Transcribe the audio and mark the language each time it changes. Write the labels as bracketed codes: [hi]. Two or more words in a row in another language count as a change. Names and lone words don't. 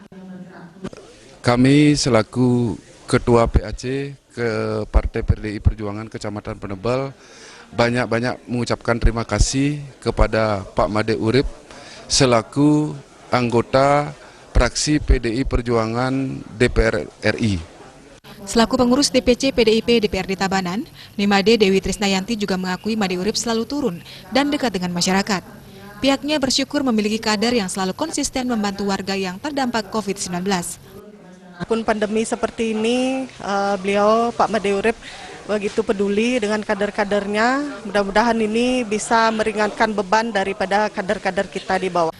[id] Kami selaku Ketua PAC ke Partai PDI Perjuangan Kecamatan Penebel banyak-banyak mengucapkan terima kasih kepada Pak Imade Urip selaku anggota fraksi PDI Perjuangan DPR RI. Selaku pengurus DPC PDIP DPRD Tabanan, Dimade Dewi Trisnayanti juga mengakui Imade Urip selalu turun dan dekat dengan masyarakat. Pihaknya bersyukur memiliki kader yang selalu konsisten membantu warga yang terdampak COVID-19. Pun pandemi seperti ini, beliau Pak Imade Urip begitu peduli dengan kader-kadernya. Mudah-mudahan ini bisa meringankan beban daripada kader-kader kita di bawah.